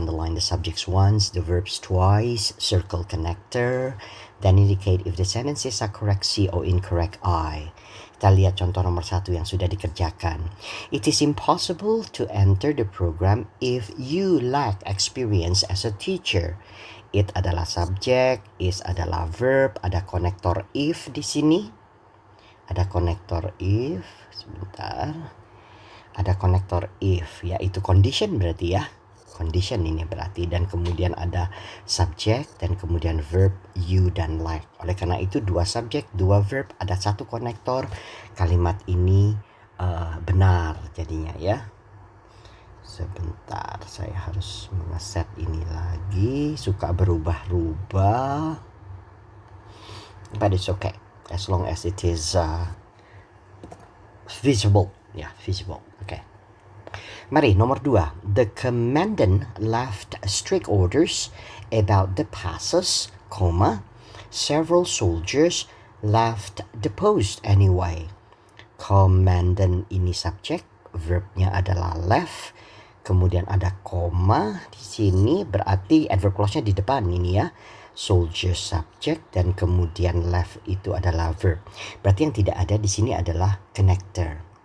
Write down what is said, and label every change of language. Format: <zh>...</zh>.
<en>Underline the subjects once, the verbs twice, circle connector, then indicate if the sentences are correct C or incorrect I.</en> <id>Kita lihat contoh nomor 1 yang sudah dikerjakan.</id> <en>It is impossible to enter the program if you lack experience as a teacher.</en> <id>It adalah subjek, is adalah verb, ada konektor if di sini. Ada konektor if, sebentar. Ada konektor if, yaitu condition berarti ya. Condition ini berarti, dan kemudian ada subjek dan kemudian verb you dan like. Oleh karena itu 2 subjek, 2 verb, ada 1 konektor. Kalimat ini benar jadinya ya. Sebentar, saya harus mengeset ini lagi. Suka berubah-ubah.</id> <en>But it's okay. As long as it is visible. Ya, visible. Okay.</en> <id>Mari, nomor 2.</id> <en>The commandant left strict orders about the passes, several soldiers left the post anyway.</en> <id>Commandant ini subjek, verbnya adalah left, kemudian ada koma di sini, berarti adverb clause-nya di depan ini ya. Soldier subject dan kemudian left itu adalah verb. Berarti yang tidak ada di sini adalah connector.</id>